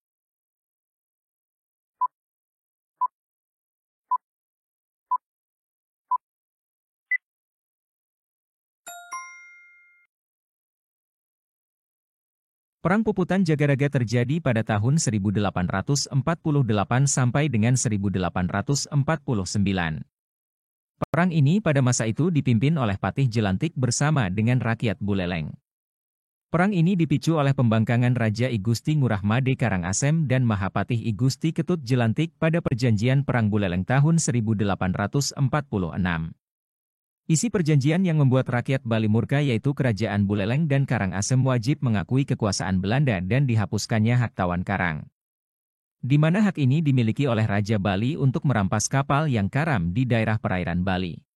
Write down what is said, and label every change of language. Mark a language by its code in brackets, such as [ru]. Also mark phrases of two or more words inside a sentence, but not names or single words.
[id] Perang Puputan Jagaraga terjadi pada tahun 1848 sampai dengan 1849. Perang ini pada masa itu dipimpin oleh Patih Jelantik bersama dengan rakyat Buleleng. Perang ini dipicu oleh pembangkangan Raja I Gusti Ngurah Made Karangasem dan Mahapatih I Gusti Ketut Jelantik pada perjanjian Perang Buleleng tahun 1846. Isi perjanjian yang membuat rakyat Bali murka yaitu Kerajaan Buleleng dan Karangasem wajib mengakui kekuasaan Belanda dan dihapuskannya hak tawan karang. Di mana hak ini dimiliki oleh Raja Bali untuk merampas kapal yang karam di daerah perairan Bali.